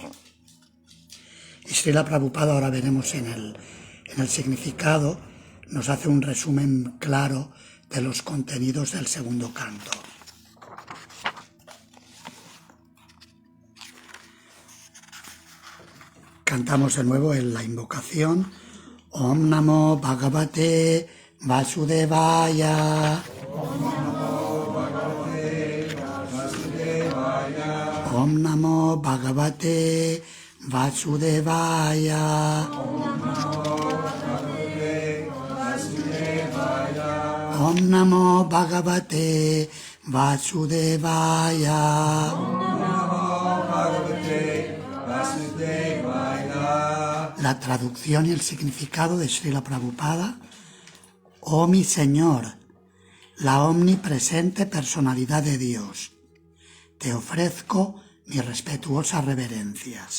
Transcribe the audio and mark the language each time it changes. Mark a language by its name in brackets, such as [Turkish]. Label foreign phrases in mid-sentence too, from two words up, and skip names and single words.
[Spanish] Y Srila Prabhupada, ahora veremos en el significado, nos hace un resumen claro de los contenidos del segundo canto. Cantamos de nuevo en la invocación [Sanskrit] Om Namo Bhagavate Vasudevaya. Om Namo Bhagavate Vasudevaya. Om Namo Bhagavate Vasudevaya. [Spanish] La traducción y el significado de Srila Prabhupada. Oh mi Señor, la omnipresente personalidad de Dios, te ofrezco mis respetuosas reverencias.